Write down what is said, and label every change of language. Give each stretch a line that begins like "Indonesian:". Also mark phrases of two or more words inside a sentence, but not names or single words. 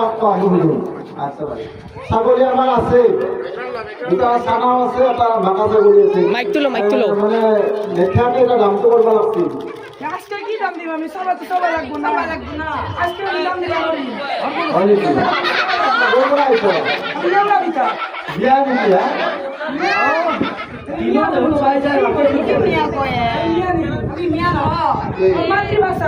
Bangla: আচ্ছা ভাই ছাগলী আমার আছে দুটা ছানাও আছে এটা ভাঙা ছাগলী আছে মাইক তুলো মানে লেখাতে এটা দামটো করবা লাগছে আজকে কি দাম দিব আমি সবাই লাগবো না আজকে দাম দিব হয় কি কোন আইছো বিয়া নিয়া মিয়া না মাতৃভাষা